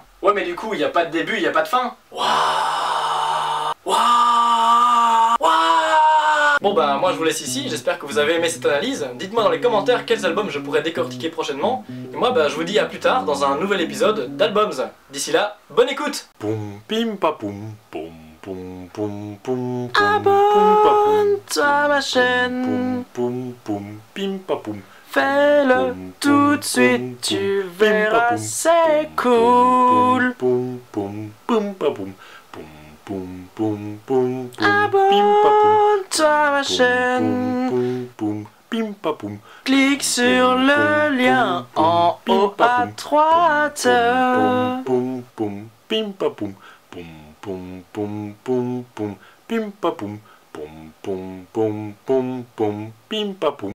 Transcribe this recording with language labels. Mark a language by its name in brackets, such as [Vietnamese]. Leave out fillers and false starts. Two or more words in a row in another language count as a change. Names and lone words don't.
[French] Ouais mais du coup, il n'y a pas de début, il n'y a pas de fin. Waouh. Waouh. Waouh. Bon bah moi je vous laisse ici, j'espère que vous avez aimé cette analyse. Dites-moi dans les commentaires quels albums je pourrais décortiquer prochainement. Et moi bah je vous dis à plus tard dans un nouvel épisode d'Albums. D'ici là, bonne écoute. Poum pim pa poum poum poum poum poum. Abonne-toi à ma chaîne. Poum poum pim pa poum. Fais-le tout de suite, tu verras, c'est cool. Poum poum poum pa poum. Poum poum poum poum. Abonne-toi à ma chaîne. Poum poum pim pa poum. Clique sur le lien en haut à droite. Poum poum pim pa poum. Poum poum poum poum poum. Pim pa poum. Poum poum poum poum poum. Pim pa poum.